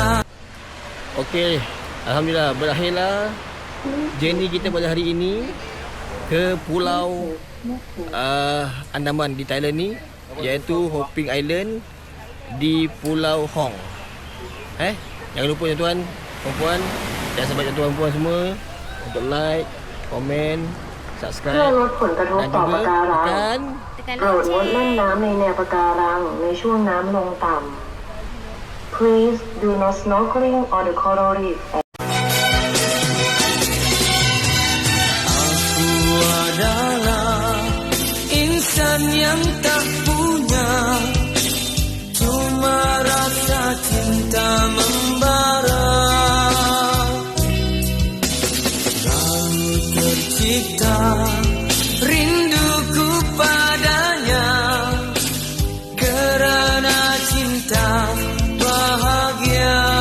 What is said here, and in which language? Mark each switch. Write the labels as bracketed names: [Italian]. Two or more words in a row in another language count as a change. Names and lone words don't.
[Malay] Okey, alhamdulillah berakhirlah journey kita pada hari ini ke Pulau Andaman di Thailand ni, iaitu Hoping Island di Pulau Hong. Jangan lupa tuan-tuan, perempuan dan sahabat tuan-tuan perempuan semua untuk like, komen, subscribe dan juga tekan ，tekan [Thai] โปรดงดเล่น [Malay] loceng. [Thai] น้ำในแนวปะการังในช่วงน้ำลงต่ำ [English] Please do not snorkeling on the coral reef. [Malay] Aku adalah insan yang tak punya, cuma rasa cinta membara. Lalu tercipta rinduku padanya kerana cinta bahagia.